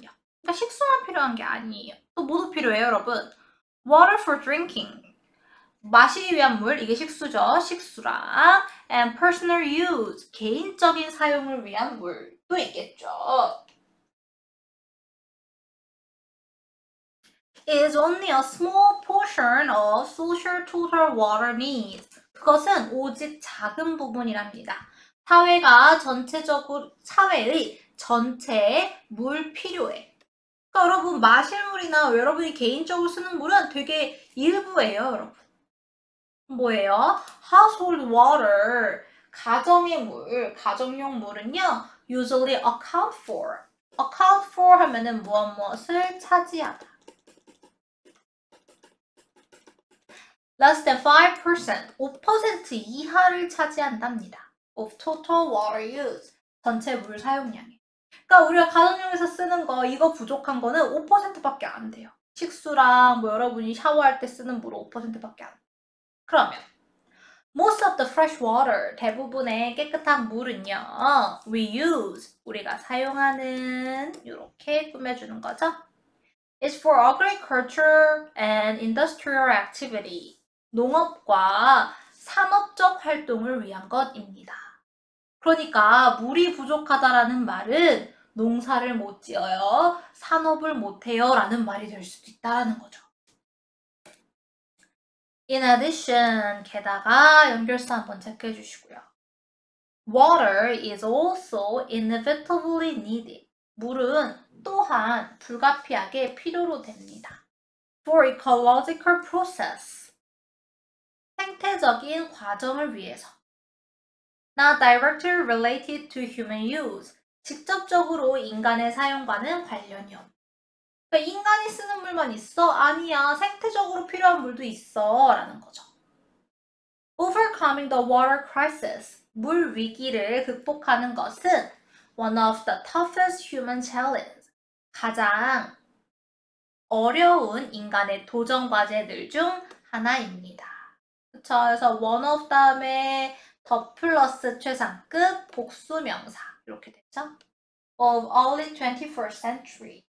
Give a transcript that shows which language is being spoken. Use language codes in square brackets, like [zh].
[ko] 그러니까 식수만 필요한 게 아니에요. 또 뭐도 필요해요, 여러분? [en] Water for drinking. [ko] 마시기 위한 물, 이게 식수죠. 식수랑 [en] and personal use, [ko] 개인적인 사용을 위한 물도 있겠죠. [en] is only a small portion of social total water needs. [ko] 그것은 오직 작은 부분이랍니다. 사회의 전체 물 필요에. 그러니까 여러분 마실 물이나 여러분이 개인적으로 쓰는 물은 되게 일부예요, 여러분. 뭐예요? [en] household water, [ko] 가정의 물, 가정용 물은요, [en] usually account for [ko] 하면은 무엇을 차지하다. [en] less than 5%, [ko] 5% 이하를 차지한답니다. [en] of total water use, [ko] 전체 물 사용량이. 그러니까 우리가 가정용에서 쓰는 거, 이거 부족한 거는 5%밖에 안 돼요. 식수랑 뭐 여러분이 샤워할 때 쓰는 물은 5%밖에 안 돼요. 그러면 [en] most of the fresh water, [ko] 대부분의 깨끗한 물은요, [en] we use, [ko] 우리가 사용하는, 이렇게 꾸며주는 거죠. [en] is for agriculture and industrial activity, [ko] 농업과 산업적 활동을 위한 것입니다. 그러니까 물이 부족하다라는 말은 농사를 못 지어요, 산업을 못 해요 라는 말이 될 수도 있다는 거죠. [en] In addition, [ko] 게다가 연결사 한번 체크해 주시고요. [en] Water is also inevitably needed. [ko] 물은 또한 불가피하게 필요로 됩니다. [en] for ecological process. [ko] 생태적인 과정을 위해서. [en] Not directly related to human use. [ko] 직접적으로 인간의 사용과는 관련이 없다. 그러니까 인간이 쓰는 물만 있어? 아니야. 생태적으로 필요한 물도 있어. 라는 거죠. [en] Overcoming the water crisis. [ko] 물 위기를 극복하는 것은 [en] one of the toughest human challenges. [ko] 가장 어려운 인간의 도전 과제들 중 하나입니다. 그쵸? 그래서 one of 다음에 더 플러스 최상급 복수명사 이렇게 됐죠? [en] Of early 21st century.